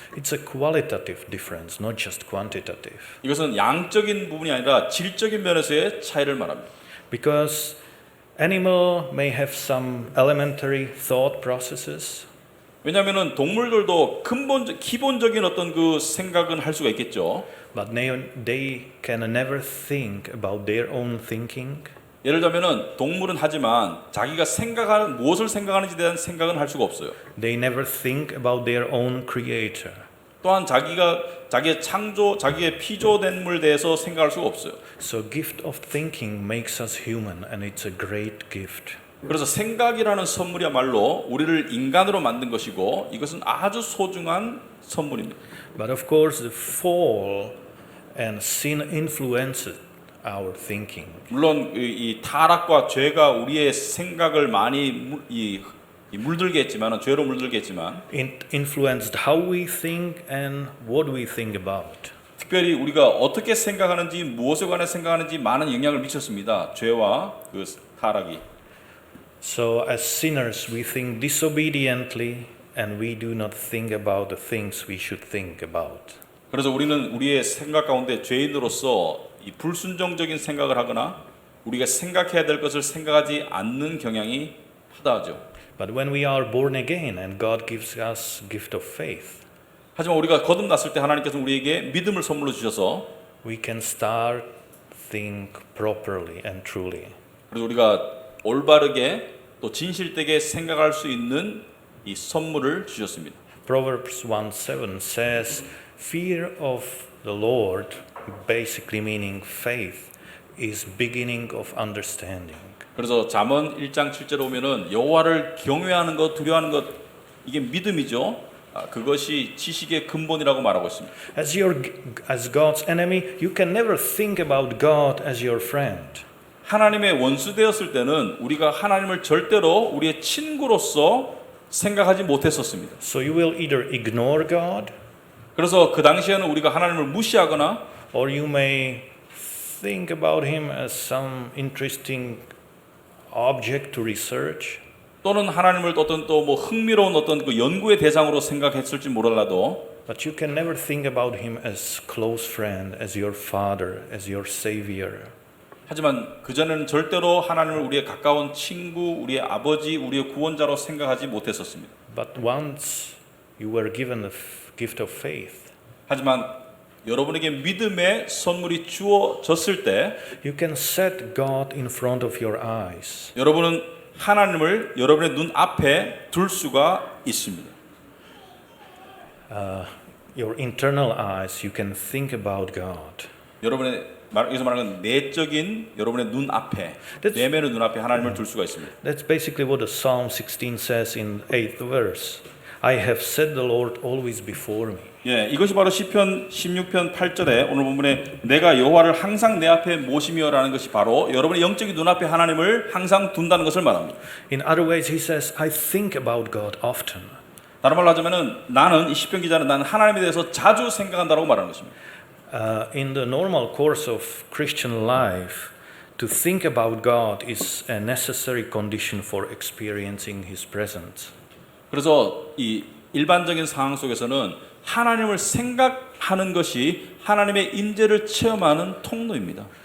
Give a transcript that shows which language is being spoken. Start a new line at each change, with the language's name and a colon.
English: It's a qualitative difference, not just quantitative.
Korean: 이것은 양적인 부분이 아니라 질적인 면에서의 차이를 말합니다.
English: Because animal may have some elementary thought processes,
Korean: 왜냐하면 동물들도 기본적인 어떤 그 생각은 할 수가 있겠죠.
English: but they can never think about their own thinking.
Korean: 예를 들자면은 동물은 하지만 자기가 생각하는 무엇을 생각하는지에 대한 생각은 할 수가 없어요.
English: They never think about their own creator.
Korean: 또한 자기의 창조, 자기의 피조된물에 대해서 생각할 수가 없어요.
English: So gift of thinking makes us human and it's a great gift.
Korean: 그래서 생각이라는 선물이야말로 우리를 인간으로 만든 것이고 이것은 아주 소중한 선물입니다.
English: But of course the fall and sin influenced our thinking.
Korean: 물론 이 타락과 죄가 우리의 생각을 많이 물들게 했지만, 죄로 물들게 했지만
English: It influenced how we think and what we think about.
Korean: 특별히 우리가 어떻게 생각하는지 무엇에 관해 생각하는지 많은 영향을 미쳤습니다. 죄와 그 타락이.
English: So as sinners we think disobediently and we do not think about the things we should think about.
Korean: 그래서 우리는 우리의 생각 가운데 죄인으로서 이 불순종적인 생각을 하거나 우리가 생각해야 될 것을 생각하지 않는 경향이 하다하죠.
English: But when we are born again and God gives us gift of faith,
Korean: 하지만 우리가 거듭났을 때 하나님께서 우리에게 믿음을 선물로 주셔서
English: we can start think properly and truly.
Korean: 그래서 우리가 올바르게 또 진실되게 생각할 수 있는 이 선물을 주셨습니다.
English: Proverbs 1:7 says, "Fear of the Lord," basically meaning faith, is beginning of understanding.
Korean: 그래서 잠언 1장 7절에 보면은 여호와를 경외하는 것, 두려워하는 것 이게 믿음이죠. 그것이 지식의 근본이라고 말하고 있습니다.
English: As God's enemy, you can never think about God as your friend.
Korean: 하나님의 원수 되었을 때는 우리가 하나님을 절대로 우리의 친구로서 생각하지 못했었습니다.
English: So you will either ignore God,
Korean: 그래서 그 당시에는 우리가 하나님을 무시하거나
English: or you may think about him as some interesting object to research.
Korean: 또는 하나님을 어떤 또 뭐 흥미로운 어떤 그 연구의 대상으로 생각했을지 몰라도
English: But you can never think about him as close friend, as your father, as your savior.
Korean: 하지만 그전에는 절대로 하나님을 우리의 가까운 친구, 우리의 아버지, 우리의 구원자로 생각하지 못했었습니다.
English: But once you were given the gift of faith,
Korean: 하지만 여러분에게 믿음의 선물이 주어졌을 때
English: you can set God in front of your eyes.
Korean: 여러분은 하나님을 여러분의 눈 앞에 둘 수가 있습니다.
English: Your internal eyes, you can think about God.
Korean: 여러분의 여기서 말하는 내적인 여러분의 눈 앞에 내면의 눈 앞에 하나님을 둘 수가 있습니다.
English: That's basically what the Psalm 16 says in 8th verse. I have set the Lord always before me.
Korean: 예, 이것이 바로 시편 16편 8절에 오늘 본문에 내가 여호와를 항상 내 앞에 모시며라는 것이 바로 여러분의 영적인 눈앞에 하나님을 항상 둔다는 것을 말합니다.
English: In other ways, he says, I think about God often.
Korean: 다른 말로 하자면은 나는 이 시편 기자는 나는 하나님에 대해서 자주 생각한다라고 말하는 것입니다.
English: In the normal course of Christian life, to think about God is a necessary condition for experiencing His presence.
Korean: 그래서 이 일반적인 상황 속에서는 하나님을 생각하는 것이 하나님의 임재를 체험하는 통로입니다.